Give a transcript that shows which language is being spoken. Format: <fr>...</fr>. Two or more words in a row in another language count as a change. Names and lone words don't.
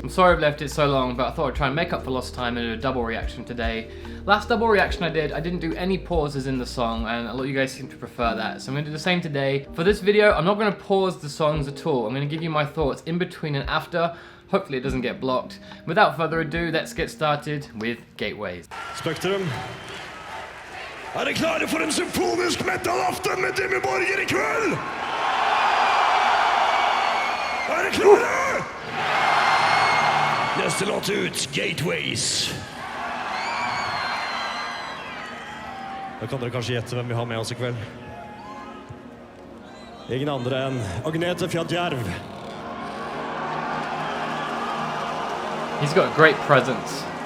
<en>I'm sorry I've left it so long, but I thought I'd try and make up for lost time and do a double reaction today. Last double reaction I didn't do any pauses in the song, and a lot of you guys seem to prefer that. So I'm going to do the same today. For this video, I'm not going to pause the songs at all. I'm going to give you my thoughts in between and after. Hopefully it doesn't get blocked. Without further ado, let's get started with Gateways.</en> <no>Spektrum. Dere klare for en symfonisk metal-aften med DIMMU BORGIR I kveld? Dere klare? Neste låt ut, Gateways. Da kan dere kanskje gjette hvem vi har med oss I kveld. Ingen andre enn Agnete Fjadjerv.</no> <en>He's got a great presence.</en>